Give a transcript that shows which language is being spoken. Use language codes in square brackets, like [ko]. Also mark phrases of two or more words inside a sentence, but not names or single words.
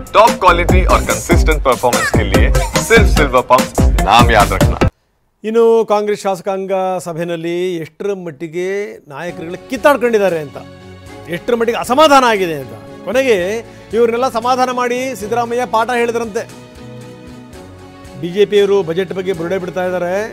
[en] top quality [hi] और [en] consistent performance [hi] के लिए सिर्फ सिल्वर पंप नाम याद रखना। [kn] ಇನ್ನು ಕಾಂಗ್ರೆಸ್ ಶಾಸಕಾಂಗ ಸಭೆಯಲ್ಲಿ ಎಷ್ಟರ ಮಟ್ಟಿಗೆ ನಾಯಕರುಗಳು ಕಿತ್ತಾಡ್ಕೊಂಡಿದ್ದಾರೆ ಅಂತ, ಎಷ್ಟರ ಮಟ್ಟಿಗೆ ಅಸಮಾಧಾನ ಆಗಿದೆ ಅಂತ, ಕೊನೆಗೆ ಇವ್ರನ್ನೆಲ್ಲ ಸಮಾಧಾನ ಮಾಡಿ ಸಿದ್ದರಾಮಯ್ಯ ಪಾಠ ಹೇಳಿದ್ರಂತೆ. ಬಿಜೆಪಿಯವರು ಬಜೆಟ್ ಬಗ್ಗೆ ಬುರುಡೆ ಬಿಡ್ತಾ ಇದ್ದಾರೆ.